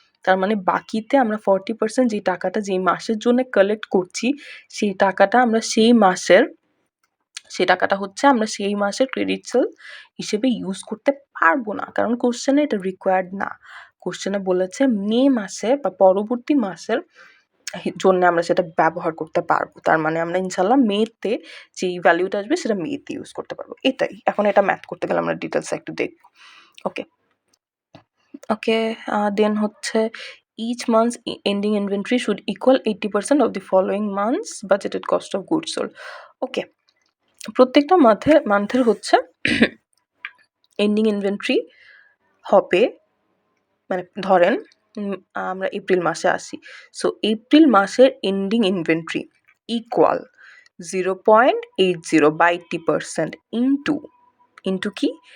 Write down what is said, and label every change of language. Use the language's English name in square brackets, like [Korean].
[Bangla] তার মানে বাকিতে আমরা 40% যে টাকাটা যেই মাসের জন্য কালেক্ট করছি সেই টাকাটা আমরা সেই টাকাটা হচ্ছে আমরা সেই মাসের ক্রেডিট সেল হিসেবে ইউজ করতে পারবো না, কারণ কোশ্চেনে এটা রিকোয়ার্ড না। কোশ্চেনে বলেছে মে মাসে বা পরবর্তী মাসের জন্য আমরা সেটা ব্যবহার করতে পারবো। তার মানে আমরা ইনশাল্লাহ মেতে যেই ভ্যালুটা আসবে সেটা মেতে ইউজ করতে পারবো, এটাই। এখন এটা ম্যাথ করতে গেলে আমরা ডিটেলস একটু দেখবো। ওকে, ওকে, দেন হচ্ছে [English] each month's ending inventory should equal 80% of the following months budgeted cost of goods sold. [Bangla] ওকে, প্রত্যেকটা মান্থের হচ্ছে এন্ডিং ইনভেন্টরি হবে, মানে ধরেন আমরা এপ্রিল মাসে আসি। সো এপ্রিল মাসের এন্ডিং ইনভেন্টরি ইকুয়াল 0.80 বা 80% ইন্টু কি?